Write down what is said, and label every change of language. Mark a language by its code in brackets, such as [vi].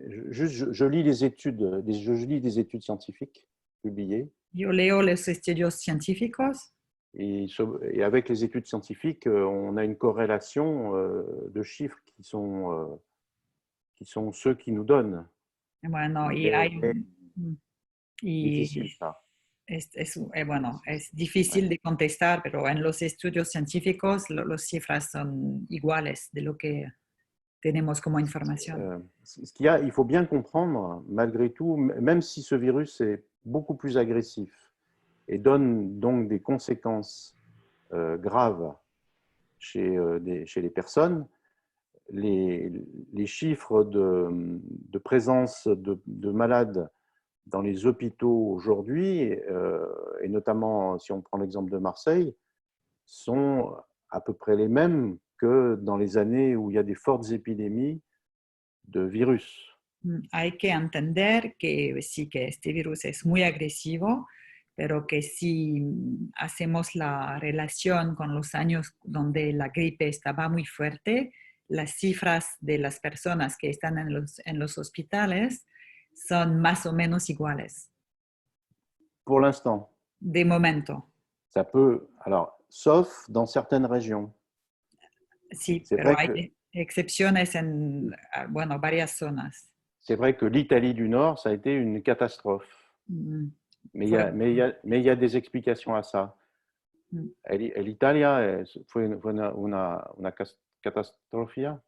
[fr] Je lis les études, je lis des études scientifiques publiées. [es] Yo leo los estudios científicos. [fr] Et avec les études scientifiques, on a une corrélation de chiffres qui sont ceux qui nous donnent. [es] Bueno, [fr] difficile, ça. [es] Bueno, es difícil de contestar, pero en los estudios científicos las cifras son iguales de lo que tenemos como información. [fr] Il faut bien comprendre, malgré tout, même si ce virus est beaucoup plus agressif et donne donc des conséquences grave chez les personnes, les chiffres de présence de malades dans les hôpitaux aujourd'hui, et notamment si on prend l'exemple de Marseille, sont à peu près les mêmes que dans les années où il y a des fortes épidémies de virus. [es] Hay que entender que sí, que este virus es muy agresivo, pero que si hacemos la relación con los años donde la gripe estaba muy fuerte, las cifras de las personas que están en los hospitales son más o menos iguales. [fr] Pour l'instant. [es] De momento. [fr] Ça peut, alors, sauf dans certaines régions. [es] Sí, pero hay excepciones en, bueno, varias zonas. [fr] C'est vrai que l'Italie du Nord, ça a été une catastrophe. Mais il y a des explications à ça. [es] L'Italia fue una catastrofia.